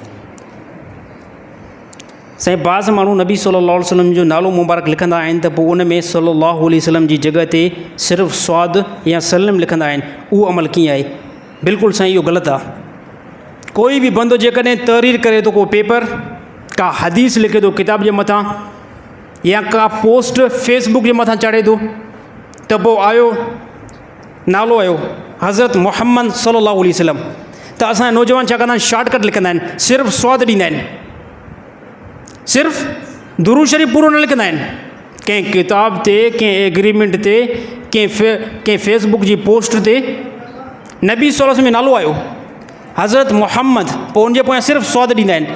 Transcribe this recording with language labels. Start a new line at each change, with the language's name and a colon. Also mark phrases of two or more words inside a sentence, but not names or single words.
Sindhi: साईं बाज़ माण्हू नबी
Arabic: صلى الله عليه وسلم
Sindhi: जो नालो मुबारक लिखंदा आहिनि त पोइ उन में
Arabic: صلى الله عليه وسلم
Sindhi: जी जॻह ते सिर्फ़ु स्वाद या सलम लिखंदा आहिनि। उहो अमल कीअं आहे? बिल्कुलु साईं इहो ग़लति आहे। कोई बि बंदो जेकॾहिं तहरीर करे थो, को पेपर का हदीस लिखे थो किताब जे मथां, या का पोस्ट फेसबुक जे मथां चाढ़े थो, त पोइ आयो नालो आयो हज़रत मुहम्मद
Arabic: صلى الله عليه وسلم,
Sindhi: त असांजा नौजवान छा कंदा आहिनि? शॉर्टकट लिखंदा आहिनि, सिर्फ़ु स्वाद ॾींदा आहिनि, सिर्फ़ु दुरूद शरीफ़ पूरो न लिखंदा आहिनि। कंहिं किताब ते, कंहिं एग्रीमेंट ते, कंहिं फेसबुक जी पोस्ट ते नबी
Arabic: صلى الله عليه وسلم
Sindhi: जो नालो आयो हज़रत मुहम्मद, पोइ उनजे पोयां सिर्फ़ु स्वाद ॾींदा आहिनि।